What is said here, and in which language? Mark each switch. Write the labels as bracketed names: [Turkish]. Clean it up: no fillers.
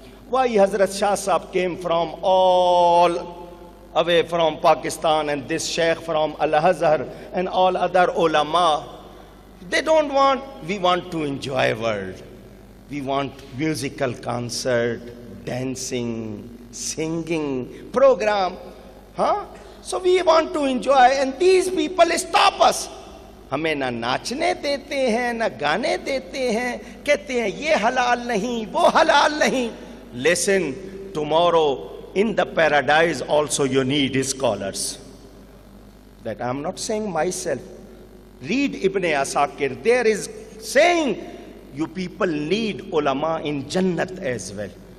[English] Why Hazrat Shah Saab came from all away from Pakistan, and this Sheikh from Al-Azhar and all other ulama? They don't want, we want to enjoy world. We want musical concert, dancing, singing, program. So we want to enjoy, and these people stop us. [Urdu] ہمیں نہ ناچنے دیتے ہیں نہ گانے دیتے ہیں کہتے ہیں یہ حلال نہیں وہ حلال نہیں. [English] Listen, tomorrow in the paradise also you need scholars. That I am not saying myself. Read Ibn Asakir. There is saying you people need ulama in Jannat as well.